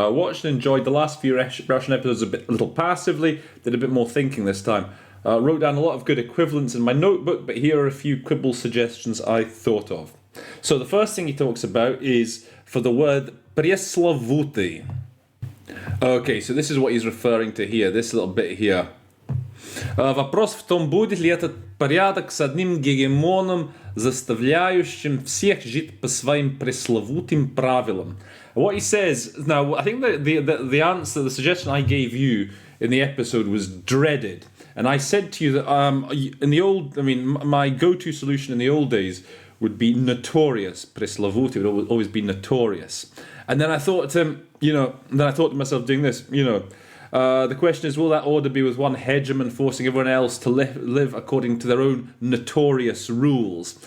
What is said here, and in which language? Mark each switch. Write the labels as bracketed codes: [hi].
[en] I watched and enjoyed the last few Russian episodes a little passively, did a bit more thinking this time. Wrote down a lot of good equivalents in my notebook, but here are a few quibble suggestions I thought of. So the first thing he talks about is for the word пресловутый. Okay, so this is what he's referring to here, this little bit here. [ru] Вопрос в том, будет ли этот порядок с одним гегемоном, заставляющим всех жить по своим пресловутым правилам. [en] What he says, now I think the answer, the suggestion I gave you in the episode was dreaded. And I said to you that in the old, my go-to solution in the old days would be notorious. Пресловутый would always be notorious. And then I thought to him, to myself doing this, the question is, will that order be with one hegemon forcing everyone else to live according to their own notorious rules?